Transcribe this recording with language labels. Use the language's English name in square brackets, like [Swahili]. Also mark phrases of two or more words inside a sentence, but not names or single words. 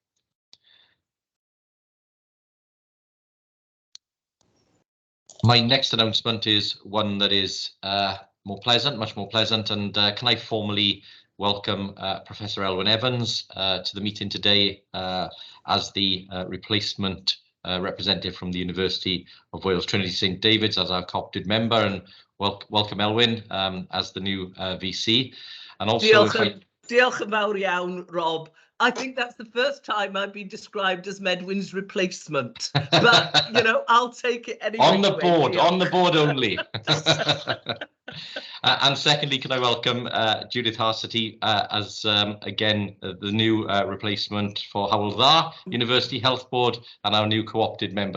[English] My next announcement is one that is more pleasant, much more pleasant, and can I formally welcome Professor Elwyn Evans to the meeting today as the replacement representative from the University of Wales Trinity St David's as our co-opted member, and welcome Elwyn as the new VC. And also, [Welsh] diolch yn fawr iawn, Rob. [English] I think that's the first time I've been described as Medwyn's replacement, but you know, I'll take it anyway. On the board only. And secondly, can I welcome Judith Harsity as again the new replacement for Hywel Dda University Health Board and our new co-opted member.